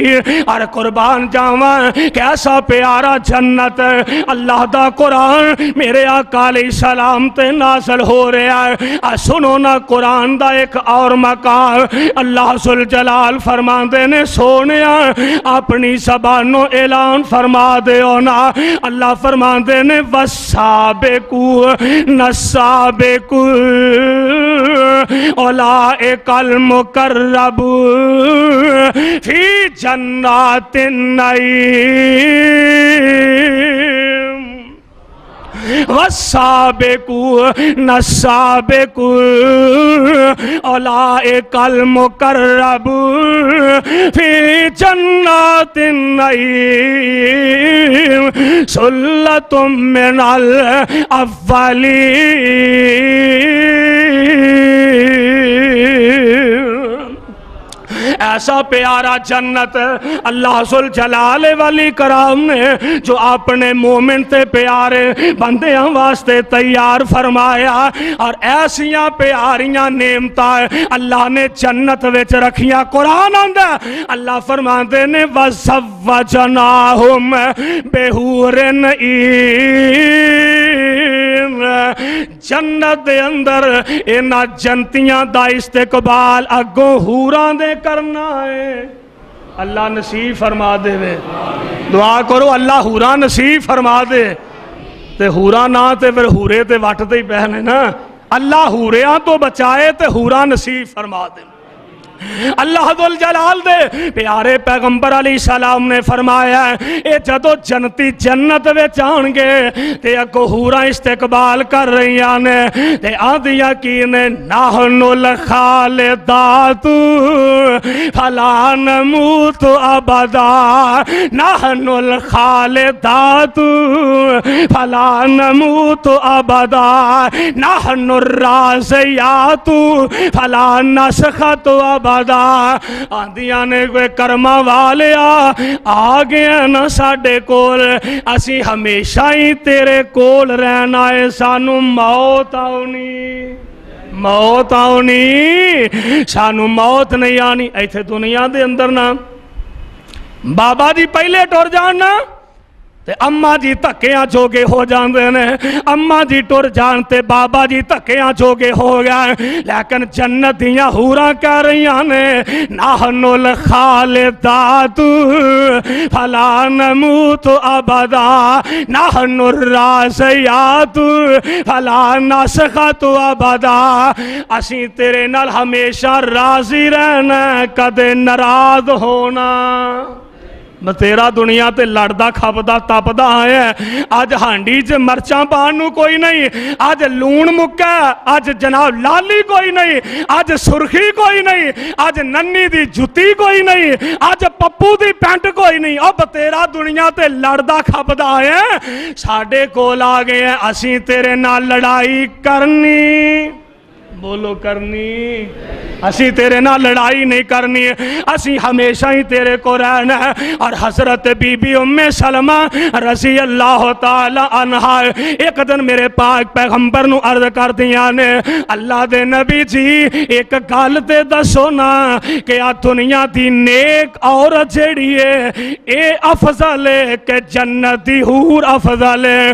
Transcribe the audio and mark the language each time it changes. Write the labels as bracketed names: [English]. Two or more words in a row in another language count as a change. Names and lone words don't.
[Punjabi] اور قربان جاواں کیسا پیارا جنت اللہ دا قرآن میرے آقا علیہ السلام تے نازل ہو رہا ہے۔ سنو نا قرآن دا ایک اور مقام اللہ ذوالجلال فرماندے نے سونیا اپنی زبانوں اعلان فرما دیو نا، اللہ فرماندے نے [Arabic] والسابقو نسابقو اولئک المقربون فی جنات النعیم والسابقون السابقون اولئک المقربون فی جنات النعیم ثلۃ من الاولین۔ [Punjabi] ایسا پیارا جنت اللہ ذوالجلال والی کرام نے جو اپنے مومن تے پیارے بندیاں واسطے تیار فرمایا، اور ایسیاں پیاریاں نعمتاں اللہ نے جنت وچ رکھیاں۔ قرآن آندا اللہ فرماندے نے [Arabic] وَزَوَّجْنَاهُمْ بِحُورٍ عِین۔ [Punjabi] جنت دے اندر انہاں جنتیاں دا استقبال اگوں حوراں دے کرنا ہے۔ اللہ نصیب فرما دے وے، دعا کرو اللہ حوراں نصیب فرما دے۔ تے ہورا نہ تے پھر ہورے تے وٹتے ہی پہنے نا. اللہ ہوریاں تو بچائے تے ہورا نصیب فرما دے. اللہ ذل جلال دے پیارے پیغمبر علیہ السلام نے فرمایا اے جدو جنتی جنت وچ آن گے تے اگوں حوراں استقبال کر رہیاں نے تے آندیاں کی نے [Arabic] نحن الخالدات فلا نموت ابدا. نحن الخالدات فلا نموت ابدا. نحن الرازیات فلا نسخط ابدا. [Punjabi] آندیاں نے کوئی کرما والیا آ گیا نا ساڈے کول اسی ہمیشہ ہی تیرے کول رہنا ہے. سانو موت آونی موت آونی سانو موت نہیں آنی. ایتھے دنیا دے اندر نا بابا جی پہلے ٹر جانا تے اماں جی تھکیاں جوگے ہو جاندے نے. اماں جی ٹر جان تے بابا جی تھکیاں جوگے ہو گئے. لیکن جنت دیاں حوراں کہہ رہیاں نے [Arabic] نحن الخالدات فلا نموت ابدا. نحن الرازیات فلا نسخط ابدا. [Punjabi] اسی تیرے نال ہمیشہ راضی رہنا کدے ناراض ہونا. تیرا دنیا تے لڑدا کھپدا تپدا آیا ہے. آج ہانڈی چ مرچاں پان نو کوئی نہیں. آج لون مکا. آج جناب لالی کوئی نہیں. آج سرخی کوئی نہیں. آج ننی دی جتی کوئی نہیں. آج پپو دی پینٹ کوئی نہیں. اب تیرا دنیا تے لڑدا کھپدا آیا ہے. ساڈے کول آ گئے ہیں اسی تیرے نال لڑائی کرنی. بولو کرنی. اسی تیرے نہ لڑائی نہیں کرنی ہے. اسی ہمیشہ ہی تیرے کو رہنا ہے. اور حضرت بی بی ام سلمہ رضی اللہ تعالی عنہا ایک دن میرے پاک پیغمبر نو عرض کر دیا نے اللہ دے نبی جی ایک گل تے دسو نا کہ آ دنیا دی نیک عورت جیڑی ہے اے افضل ہے کہ جنت دی حور افضل ہے.